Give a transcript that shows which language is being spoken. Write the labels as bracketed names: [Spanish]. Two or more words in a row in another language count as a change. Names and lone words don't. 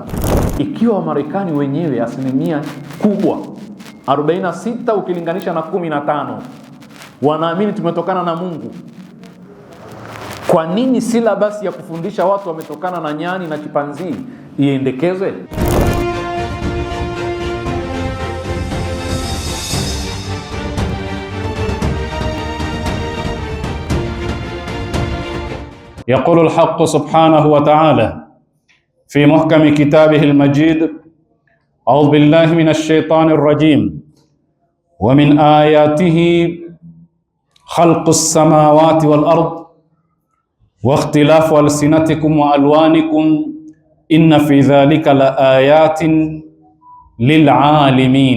[Swahili] Ikiwa Wamarekani wenyewe asilimia kubwa 46 ukilinganisha na 15 wanaamini tumetokana na Mungu, kwa nini silabasi ya kufundisha watu wametokana na nyani na chipanzi iendekezwe? [Arabic] يقول الحق سبحانه وتعالى في محكم كتابه المجيد: أعوذ بالله من الشيطان الرجيم ومن آياته خلق السماوات والأرض واختلاف ألسنتكم وألوانكم إن في ذلك لآيات للعالمين.